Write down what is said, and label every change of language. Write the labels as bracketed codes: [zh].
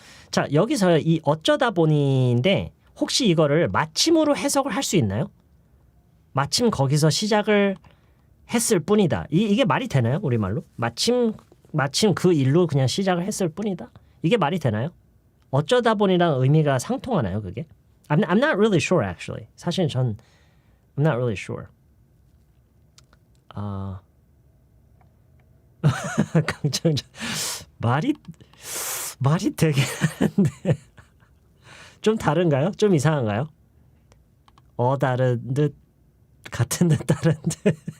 [ko] 자, 여기서 이 어쩌다 보니인데 혹시 이거를 마침으로 해석을 할 수 있나요? 마침 거기서 시작을 했을 뿐이다. 이게 말이 되나요? 우리말로? 마침 그 일로 그냥 시작을 했을 뿐이다. 이게 말이 되나요? 어쩌다 보니랑 의미가 상통하나요, 그게? [en] I'm not really sure actually. [ko] 사실 전 [en] I'm not really sure. [ko] 강정전 말이 되게 하는데 좀 다른가요? 좀 이상한가요? 다른 듯 같은 듯 다른 듯.